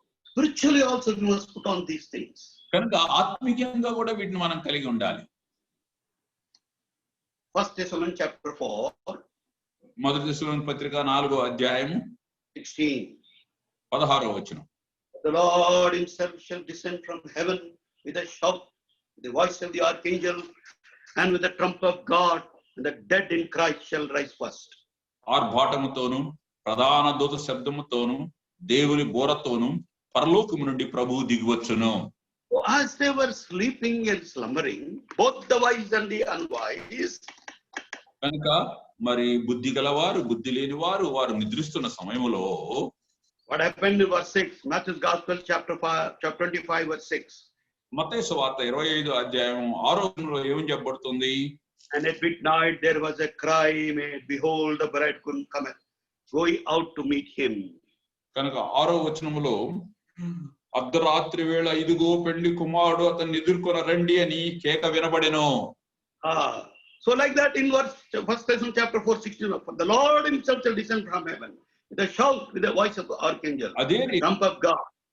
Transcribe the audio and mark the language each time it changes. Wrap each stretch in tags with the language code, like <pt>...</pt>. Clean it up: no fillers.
<en>Spiritually also we must put on these things.</en> <te>కనుక ఆత్మీయంగా కూడా వీటిని మనం కలిగి ఉండాలి.</te> <en>1 Thessalonians chapter 4.</en> <te>మొదటి తెస్సలోనికీ పత్రిక 4వ అధ్యాయం 16వ వచనం.</te> <en>The Lord himself shall descend from heaven with a shout, with the voice of the archangel, and with the trump of God, and the dead in Christ shall rise first.</en> <te>ఆర్భాటముతోను ప్రధాన దూత శబ్దముతోను దేవుని బోరతోను పరలోకము నుండి ప్రభువు దిగివచ్చును.</te> <en>As they were sleeping and slumbering, both the wise and the unwise.</en> <te>కనుక మరి బుద్ధి గలవారు బుద్ధి లేని వారు వారు నిద్రిస్తున్న సమయంలో</te> <en>what happened in verse 6, Matthew's Gospel chapter 25 verse 6.</en> <te>మత్తయి సువార్త 25వ అధ్యాయం 6వ వచనంలో ఏమని చెప్పబడుతుంది?</te> <en>And at midnight there was a cry made, behold the bridegroom cometh, going out to meet him.</en> <te>కనుక 6వ వచనములో అర్ధరాత్రి వేళ ఇదిగో పెళ్లి కుమారుడు అతన్ని ఎదుర్కొన రండి అని కేక వినబడెను.</te> <en>So like that in verse 1 Thessalonians chapter 4:16, for the Lord himself shall descend from heaven with a shout, with the voice of the archangel, the trump of God.</en>